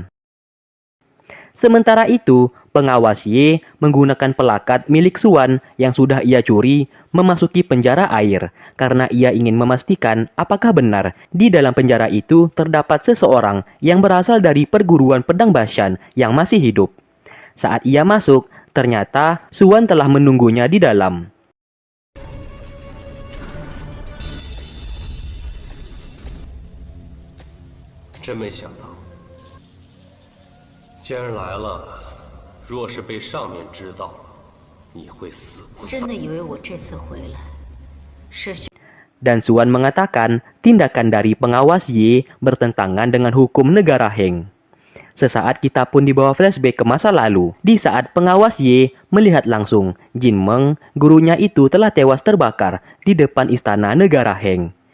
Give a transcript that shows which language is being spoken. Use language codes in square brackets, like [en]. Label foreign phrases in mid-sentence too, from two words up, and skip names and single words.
[id] Sementara itu, pengawas Ye menggunakan pelakat milik Suan yang sudah ia curi memasuki penjara air karena ia ingin memastikan apakah benar di dalam penjara itu terdapat seseorang yang berasal dari perguruan pedang Bashan yang masih hidup. Saat ia masuk, ternyata Suan telah menunggunya di dalam. [zh] 真没想到，既然来了，若是被上面知道了，你会死无葬。真的以为我这次回来是 [id] Dan Suan mengatakan tindakan dari pengawas Ye bertentangan dengan hukum negara Heng. Sesaat kita pun dibawa flashback ke masa lalu, di saat pengawas Ye melihat langsung Jin Meng, gurunya itu telah tewas terbakar di depan istana negara Heng.